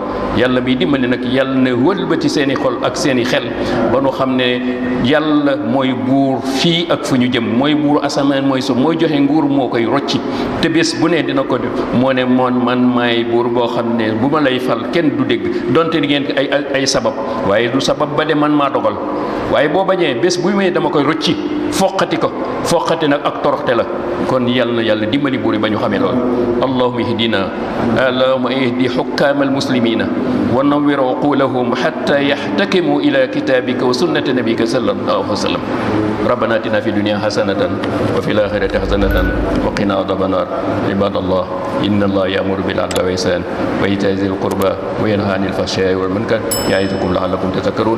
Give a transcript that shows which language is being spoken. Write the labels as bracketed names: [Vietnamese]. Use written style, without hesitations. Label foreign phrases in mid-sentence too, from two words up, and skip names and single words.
[Wolof] yàlla bi dimbali nag yàlla ne wëlbati seen i xol ak seen i xel ba nu xam ne yàlla mooy buur fii ak fu ñu jëm, mooy buur asamaan mooy suuf, mooy joxe nguur moo koy rocci te bés bu ne dina ko moo ne man maay buur boo xam ne bu ma lay fal kenn du dégg donte di ngeen ay sabab, waaye du sabab ba de man maa dogal. waaye boo bañee bés bu may dama koy rocci foqati nag ak toroxte la. kon yàlla na yàlla dimbali buur yi ba ñu xamee loolu. [Arabic] اللهم اهدنا اللهم اهد حكام المسلمين ونور عقولهم حتى يحتكموا إلى كتابك وسنة نبيك صلى الله عليه وسلم. ربنا آتنا في الدنيا حسنة وفي الآخرة حسنة وقنا عذاب النار. عباد الله إن الله يأمر بالعدل والإحسان وإيتاء ذي القربى وينهى عن الفحشاء والمنكر يعظكم لعلكم تذكرون.